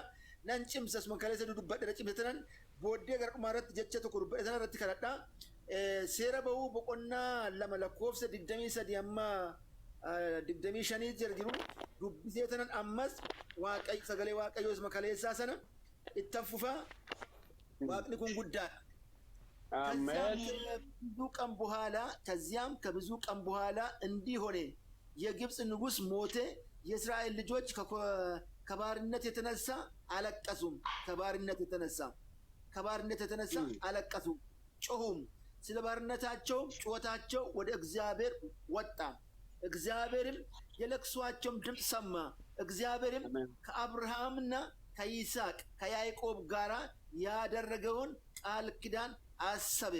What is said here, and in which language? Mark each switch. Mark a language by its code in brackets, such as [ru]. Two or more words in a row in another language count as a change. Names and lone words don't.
[om] Nan cimsas kaleessa dubbadheera cimsatanan booddee gara dhumaa irratti jecha tokko dubbadhe sana irratti kadhadha. Seera bahuu boqonnaa 2 lakkoofsa 23 amma 25 jiru dubbisee tanan ammas sagalee Waaqayyoos makaleessaa sana itti fufaa. Waaqni kun guddaadha. [am] ከዚያም ከብዙ ቀን በኋላ እንዲህ ሆነ የግብፅ ንጉሥ ሞተ። የእስራኤል ልጆች ከባርነት የተነሳ አለቀሱም። ከባርነት የተነሳ አለቀሱም፣ ጮሁም። ስለ ባርነታቸው ጩኸታቸው ወደ እግዚአብሔር ወጣ። እግዚአብሔርም የለቅሷቸውን ድምፅ ሰማ። እግዚአብሔርም ከአብርሃምና ከይስሐቅ ከያዕቆብ ጋር ያደረገውን ቃል ኪዳን አሰብም